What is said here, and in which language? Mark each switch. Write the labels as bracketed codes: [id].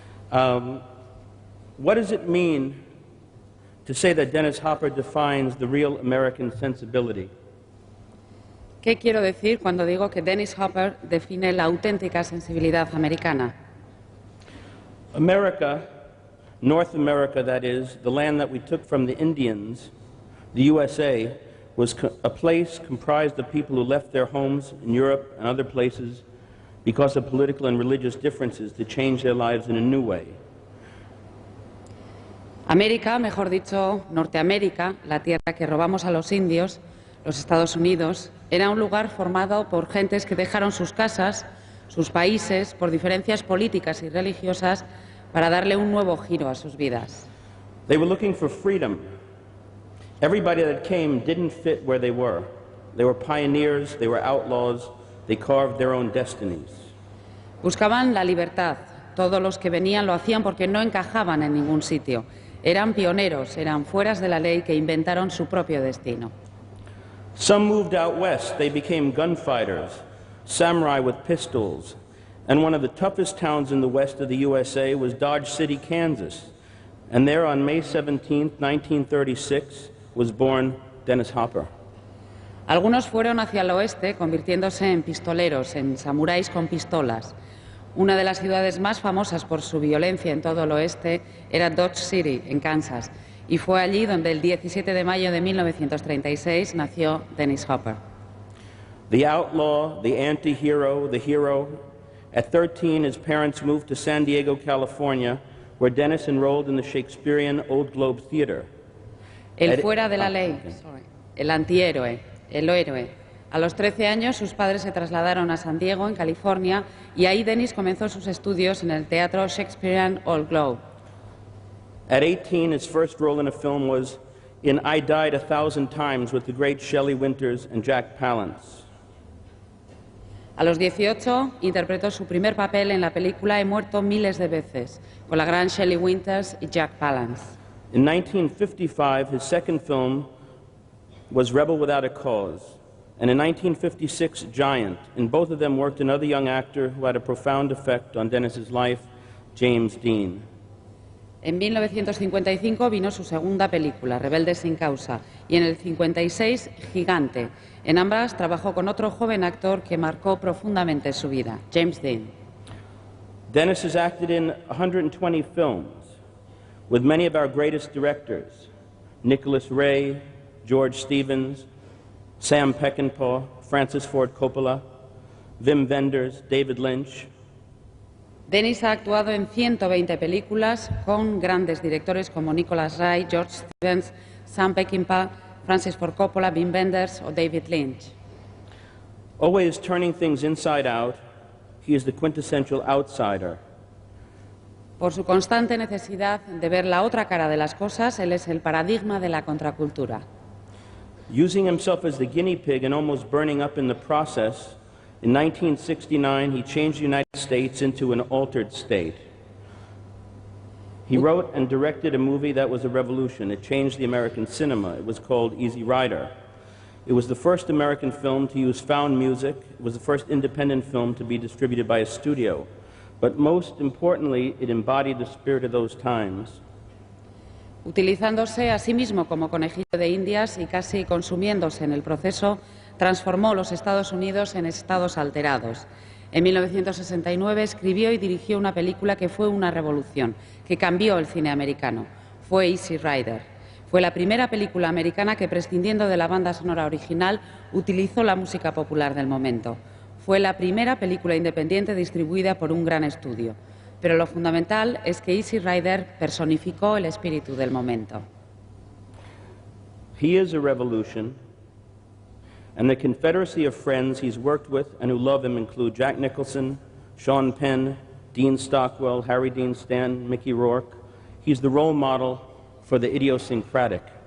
[en] What does it mean to say that Dennis Hopper defines the real American sensibility? [es] ¿Qué quiero decir cuando digo que Dennis Hopper define la auténtica sensibilidad americana? [en] America, North America, that is, the land that we took from the Indians, the USA, was a place comprised of people who left their homes in Europe and other places because of political and religious differences to change their lives in a new way. [es] América, mejor dicho, Norteamérica, la tierra que robamos a los indios, los Estados Unidos, era un lugar formado por gentes que dejaron sus casas, sus países, por diferencias políticas y religiosas, para darle un nuevo giro a sus vidas. [en] They were looking for freedom. Everybody that came didn't fit where they were. They were pioneers, they were outlaws, they carved their own destinies. [es] Buscaban la libertad. Todos los que venían lo hacían porque no encajaban en ningún sitio. Eran pioneros, eran fueras de la ley que inventaron su propio destino. [en] Some moved out west. They became gunfighters, samurai with pistols. And one of the toughest towns in the west of the USA was Dodge City, Kansas. And there on May 17, 1936, was born Dennis Hopper. [es] Algunos fueron hacia el oeste, convirtiéndose en pistoleros, en samuráis con pistolas. Una de las ciudades más famosas por su violencia en todo el oeste era Dodge City, en Kansas. Y fue allí donde el 17 de mayo de 1936 nació Dennis Hopper. [en] The outlaw, the anti-hero, the hero. At 13, his parents moved to San Diego, California, where Dennis enrolled in the Shakespearean Old Globe Theater. [es] El fuera de la ley, el antihéroe, el héroe. A los 13 años sus padres se trasladaron a San Diego, en California, y ahí Dennis comenzó sus estudios en el teatro Shakespearean Old Globe. [en] At 18, his first role in a film was in I Died 1,000 Times with the great Shelley Winters and Jack Palance. [es] A los 18 interpretó su primer papel en la película He muerto miles de veces, con la gran Shelley Winters y Jack Palance. [en] In 1955, his second film was Rebel Without a Cause, and in 1956, Giant. In both of them worked another young actor who had a profound effect on Dennis's life, James Dean. [es] En 1955 vino su segunda película, Rebelde sin causa, y en el 56, Gigante. En ambas trabajó con otro joven actor que marcó profundamente su vida, James Dean. [en] Dennis has acted in 120 films with many of our greatest directors, Nicholas Ray, George Stevens, Sam Peckinpah, Francis Ford Coppola, Wim Wenders, David Lynch. [es] Dennis ha actuado en 120 películas con grandes directores como Nicholas Ray, George Stevens, Sam Peckinpah, Francis Ford Coppola, Wim Wenders o David Lynch. [en] Always turning things inside out, he is the quintessential outsider. [es] Por su constante necesidad de ver la otra cara de las cosas, él es el paradigma de la contracultura. [en] Using himself as the guinea pig and almost burning up in the process, in 1969 he changed the United States into an altered state. He wrote and directed a movie that was a revolution. It changed the American cinema. It was called Easy Rider. It was the first American film to use found music. It was the first independent film to be distributed by a studio. But most importantly, it embodied the spirit of those times. [es] Utilizándose a sí mismo como conejillo de indias y casi consumiéndose en el proceso, transformó los Estados Unidos en estados alterados. En 1969 escribió y dirigió una película que fue una revolución, que cambió el cine americano. Fue Easy Rider. Fue la primera película americana que, prescindiendo de la banda sonora original, utilizó la música popular del momento. Fue la primera película independiente distribuida por un gran estudio. pero lo fundamental es que Easy Rider personificó el espíritu del momento. [en] He is a revolution, and the confederacy of friends he's worked with and who love him include Jack Nicholson, Sean Penn, Dean Stockwell, Harry Dean Stanton, Mickey Rourke. He's the role model for the idiosyncratic.